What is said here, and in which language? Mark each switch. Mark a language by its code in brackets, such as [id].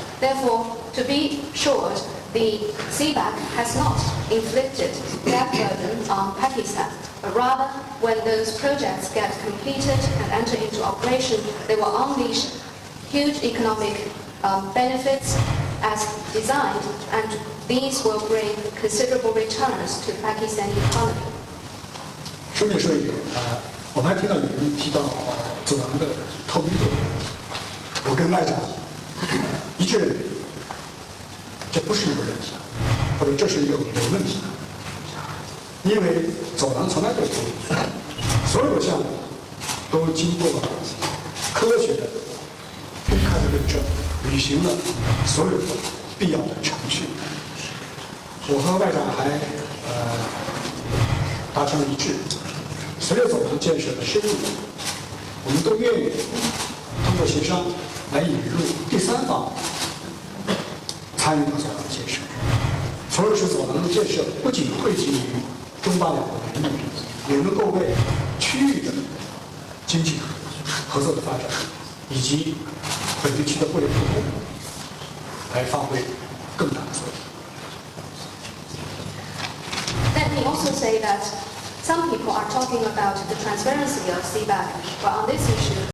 [en] Therefore, to be short, the CPAC has not inflicted debt burden on Pakistan, but rather, when those projects get completed and enter into operation, they will unleash huge economic benefits as designed, and these will bring considerable returns to the Pakistani economy. [zh] 顺便说一点我们还听到有人提到走廊的透明度，我跟外长一致认为，这不是一个问题，或者这是一个伪问题，因为走廊从来都是透明的，所有的项目都经过科学的公开的认证，履行了所有的必要的程序。我和外长还达成了一致，随着走廊建设的深入，我们都愿意通过协商来引入第三方参与到走廊建设，从而使走廊的建设不仅惠及于中巴两国的利益，也能够为区域的经济合作的发展以及本地区的互联互通来发挥更大的作用。 [en] Let me also say that some people are talking about the transparency of CPAC, but on this issue,